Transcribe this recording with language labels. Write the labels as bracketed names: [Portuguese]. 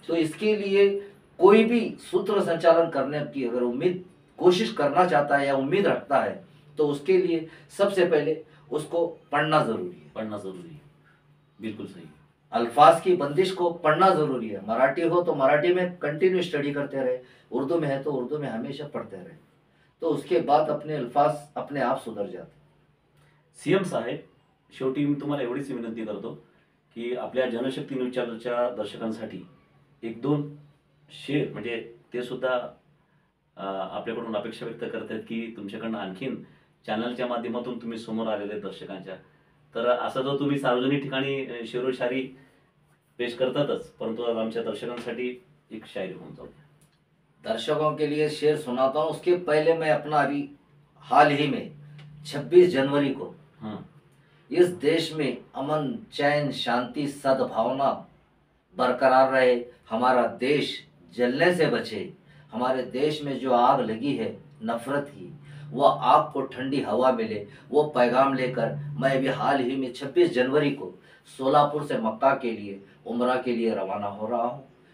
[Hindi] तो इसके लिए कोई भी सूत्र संचालन करने की अगर कोशिश करना चाहता है या उम्मीद रखता है तो उसके लिए सबसे पहले उसको पढ़ना जरूरी है. पढ़ना जरूरी है, बिल्कुल सही. अल्फाज की बंदिश को पढ़ना जरूरी है। मराठी हो तो मराठी में कंटिन्यू स्टडी करते रहे, उर्दू में है तो उर्दू में हमेशा पढ़ते रहे, तो उसके बाद अपने अल्फाज अपने आप सुधर जाते। [Marathi] सीएम साहेब, शेवटी मी तुम्हाला एवढीच विनंती करतो की आपल्या जनशक्ती न्यूज चॅनलच्या दर्शकांसाठी एक दोन शेअर, म्हणजे ते सुद्धा आपल्याकडून अपेक्षा व्यक्त करतात की तुमच्याकडनं आणखीन चॅनलच्या माध्यमातून तुम्ही समोर आलेले दर्शकांच्या, तर असं जर तुम्ही सार्वजनिक ठिकाणी शेरोशायरी पेश करतातच, परंतु आज आमच्या दर्शकांसाठी एक शायरी होऊन जाऊ द्या. [Hindi] दर्शकों के लिए शेर सुनाता हूँ। उसके पहले मैं अपना अभी हाल ही में 26 जनवरी को हां, इस देश में अमन, चैन, शांति, सद्भावना बरकरार रहे, हमारा देश जलने से बचे, हमारे देश में जो आग लगी है नफरत की, वह आग को ठंडी हवा मिले, वो पैगाम लेकर मैं अभी हाल ही में 26 जनवरी को सोलापुर से मक्का के लिए उम्रा के लिए रवाना हो रहा हूँ।